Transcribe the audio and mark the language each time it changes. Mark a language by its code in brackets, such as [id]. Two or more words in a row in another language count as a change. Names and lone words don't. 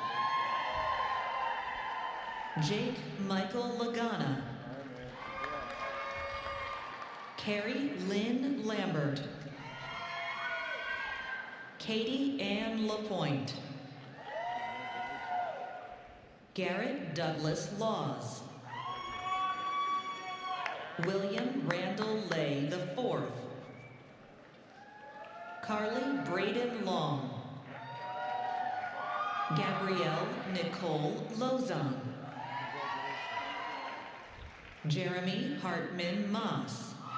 [en] Jake Michael Lagana. Carrie Lynn Lambert. Katie Ann LaPointe. Garrett Douglas Laws. William Randall Lay IV. Carly Braden Long. Gabrielle Nicole Lozon. Jeremy Hartman Moss.